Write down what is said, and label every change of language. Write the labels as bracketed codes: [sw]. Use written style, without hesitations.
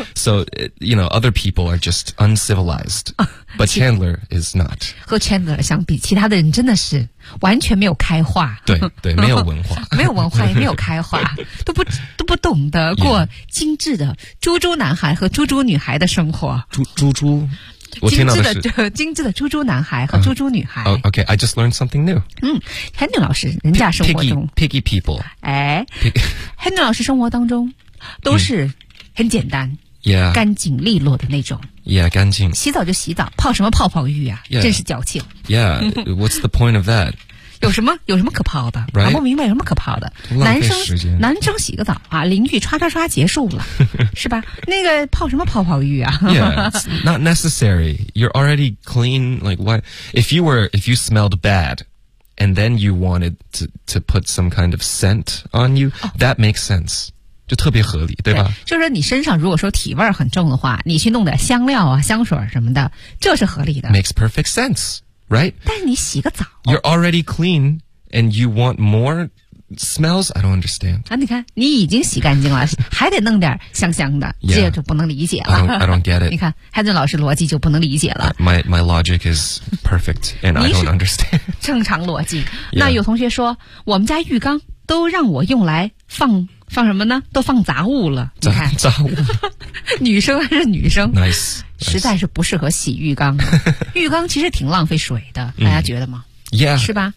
[en] So you know other people are just uncivilized、啊、but Chandler is not. [zh] 和 Chandler 相比，其他的人真的是完全没有开化，对对，没有文化，没有文化，也没有开化，都不懂得过精致的猪猪男孩和猪猪女孩的生活。猪，我听到的是精致的猪猪男孩和猪猪女孩。 [en] OK, I just learned something new. [zh] 嗯 ，Henry 老师，人家生活中 [en] piggy people， [zh] 哎 ，Henry 老师生活当中都是很简单。 [en] Yeah. [zh] 干净利落的那种。 Yeah, 干净。洗澡就洗澡，泡什么泡泡浴啊？ [en] Yeah. [zh] 真是矫情。 [en] Yeah, what's the point of that? [zh] 有什么可泡的？搞不明白有什么可泡的。男生洗个澡啊，淋浴刷刷刷结束了，是吧？那个泡什么泡泡浴啊？ [en] Yeah, it's not necessary. You're already clean. Like what? If you smelled bad, and then you wanted to put some kind of scent on you,、oh. that makes sense. [zh] 就特别合理，对吧？就是说你身上如果说体味很重的话，你去弄点香料啊香水什么的，这是合理的。 [en] Makes perfect sense, right? [zh] 但是你洗个澡。 [en] You're already clean, and you want more smells? I don't understand. [zh] 啊，你看，你已经洗干净了，还得弄点香香的，这就不能理解了。 [en] I don't get it. [zh] 你看，海顿老师逻辑就不能理解了。 [en] My logic is perfect, and I don't understand. [zh] 正常逻辑。那有同学说，我们家浴缸都让我用来放什么呢？都放杂物了。你看，杂物。女生还是女生。 [en] Nice。 [zh] 实在是不适合洗浴缸。浴缸其实挺浪费水的，大家觉得吗？ [en] Yeah。 [zh] 是吧？